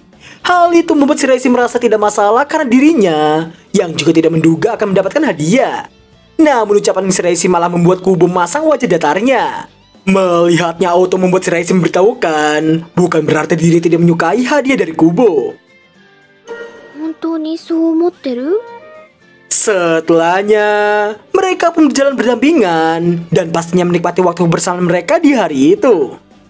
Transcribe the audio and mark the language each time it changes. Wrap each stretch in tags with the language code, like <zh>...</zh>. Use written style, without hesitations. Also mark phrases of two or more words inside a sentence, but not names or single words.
<id>Hal itu membuat Shiraishi merasa tidak masalah karena dirinya yang juga tidak menduga akan mendapatkan hadiah. Namun ucapan Shiraishi malah membuat Kubo memasang wajah datarnya. Melihatnya auto membuat Shiraishi memberitahukan bukan berarti diri tidak menyukai hadiah dari Kubo.</id> <ja>本当にそう思ってる？</ja> <id>Setelahnya, mereka pun berjalan berdampingan dan pastinya menikmati waktu bersama mereka di hari itu.</id>